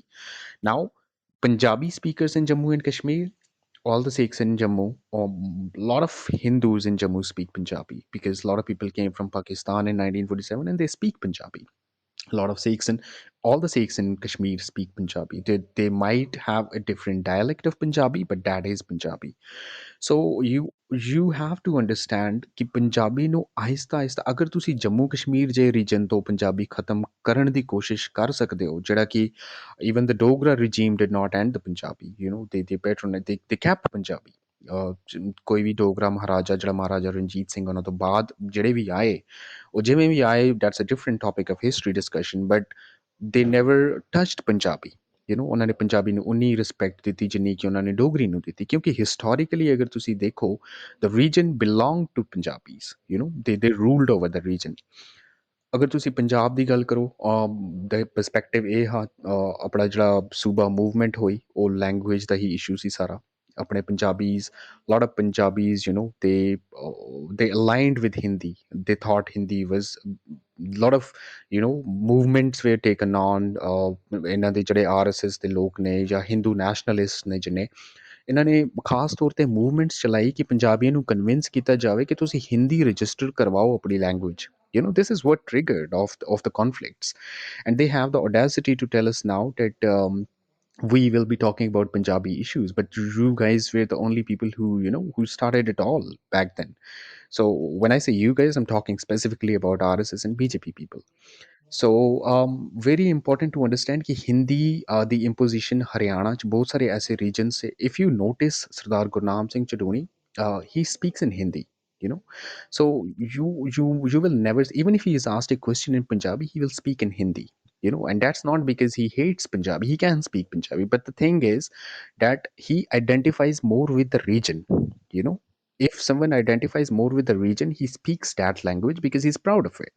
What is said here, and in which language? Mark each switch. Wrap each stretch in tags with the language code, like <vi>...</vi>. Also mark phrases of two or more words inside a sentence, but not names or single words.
<en>Now, Punjabi speakers in Jammu and Kashmir, all the Sikhs in Jammu, a lot of Hindus in Jammu speak Punjabi because a lot of people came from Pakistan in 1947 and they speak Punjabi. A lot of Sikhs and all the Sikhs in Kashmir speak Punjabi. They might have a different dialect of Punjabi, but that is Punjabi. So you have to understand</en> <pa>ਕਿ ਪੰਜਾਬੀ ਨੂੰ ਆਹਿਸਤਾ ਆਹਿਸਤਾ ਅਗਰ ਤੁਸੀਂ ਜੰਮੂ ਕਸ਼ਮੀਰ ਜੇ ਰੀਜਨ ਤੋਂ ਪੰਜਾਬੀ ਖਤਮ ਕਰਨ ਦੀ ਕੋਸ਼ਿਸ਼ ਕਰ ਸਕਦੇ ਹੋ, ਜਿਹੜਾ ਕਿ</pa> <en>even the Dogra regime did not end the Punjabi, they kept Punjabi.</en> <pa>ਕੋਈ ਵੀ ਡੋਗਰਾ ਮਹਾਰਾਜਾ ਜਿਹੜਾ ਮਹਾਰਾਜਾ ਰਣਜੀਤ ਸਿੰਘ ਉਹਨਾਂ ਤੋਂ ਬਾਅਦ ਜਿਹੜੇ ਵੀ ਆਏ, ਉਹ ਜਿਵੇਂ ਵੀ ਆਏ,</pa> <en>that's a different topic of history discussion, but they never touched Punjabi.</en> <pa>ਉਹਨਾਂ ਨੇ ਪੰਜਾਬੀ ਨੂੰ ਉਨੀ ਰਿਸਪੈਕਟ ਦਿੱਤੀ ਜਿੰਨੀ ਕਿ ਉਹਨਾਂ ਨੇ ਡੋਗਰੀ ਨੂੰ ਦਿੱਤੀ, ਕਿਉਂਕਿ ਹਿਸਟੋਰੀਕਲੀ ਅਗਰ ਤੁਸੀਂ ਦੇਖੋ,</pa> <en>the region belong to Punjabis, they ruled over the region.</en> <pa>ਅਗਰ ਤੁਸੀਂ ਪੰਜਾਬ ਦੀ ਗੱਲ ਕਰੋ, ਦਾ ਪਰਸਪੈਕਟਿਵ ਇਹ ਹਾਂ, ਆਪਣਾ ਜਿਹੜਾ ਸੂਬਾ ਮੂਵਮੈਂਟ ਹੋਈ, ਉਹ ਲੈਂਗੁਏਜ ਦਾ ਹੀ ਇਸ਼ੂ ਸੀ ਸਾਰਾ। ਆਪਣੇ ਪੰਜਾਬੀਜ਼,</pa> <en>lot of Punjabis, they aligned with Hindi. They thought Hindi was, lot of movements were taken on,</en> <pa>ਇਹਨਾਂ ਦੇ ਜਿਹੜੇ RSS ਦੇ ਲੋਕ ਨੇ ਜਾਂ</pa> <en>Hindu nationalist</en> <pa>ਨੇ, ਜਿਨੇ ਇਹਨਾਂ ਨੇ ਖਾਸ ਤੌਰ ਤੇ ਮੂਵਮੈਂਟਸ ਚਲਾਈ ਕਿ ਪੰਜਾਬੀਆਂ ਨੂੰ ਕਨਵਿੰਸ ਕੀਤਾ ਜਾਵੇ ਕਿ ਤੁਸੀਂ ਹਿੰਦੀ ਰਜਿਸਟਰ ਕਰਵਾਓ ਆਪਣੀ ਲੈਂਗੁਏਜ।</pa> <en>This is what triggered of the conflicts, and they have the audacity to tell us now that, we will be talking about Punjabi issues, but you guys were the only people who started it all back then. So when I say you guys, I'm talking specifically about RSS and BJP people. So very important to understand कि हिंदी the imposition</en> <hi>हरियाणा च बहुत सारे ऐसे</hi> <en>regions से, if you notice सरदार गुरनाम सिंह चडूनी, he speaks in Hindi, you know so you will never, even if he is asked a question in Punjabi, he will speak in Hindi, and that's not because he hates Punjabi. He can speak Punjabi, but the thing is that he identifies more with the region. you know if someone identifies more with the region, he speaks that language because he's proud of it.</en>